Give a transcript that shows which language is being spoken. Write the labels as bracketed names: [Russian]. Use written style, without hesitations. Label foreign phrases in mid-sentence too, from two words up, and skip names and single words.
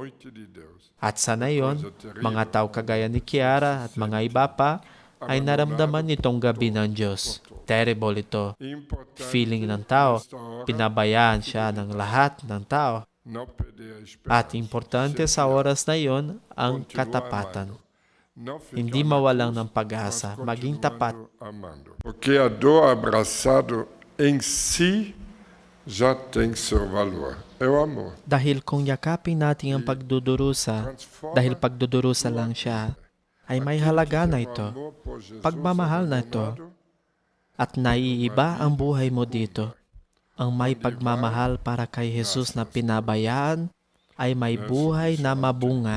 [Filipino] At sa nayon, mga tao kagaya ni Chiara at mga iba pa ay naramdaman itong gabi ng Diyos. Terrible ito. Feeling ng tao, pinabayaan siya ng lahat ng tao. At importante sa oras na iyon ang katapatan. Hindi mawalang ng pag-asa, maging tapat. [Portuguese] Porque a dor abraçado em si já tem seu valor. É o amor. [Filipino] Dahil kung yakapin natin ang pagdudurusa, dahil pagdudurusa lang siya, ay may halaga na ito. Pagmamahal na ito. At naiiba ang buhay mo dito. Ang may pagmamahal para kay Jesus na pinabayaan ay may buhay na mabunga.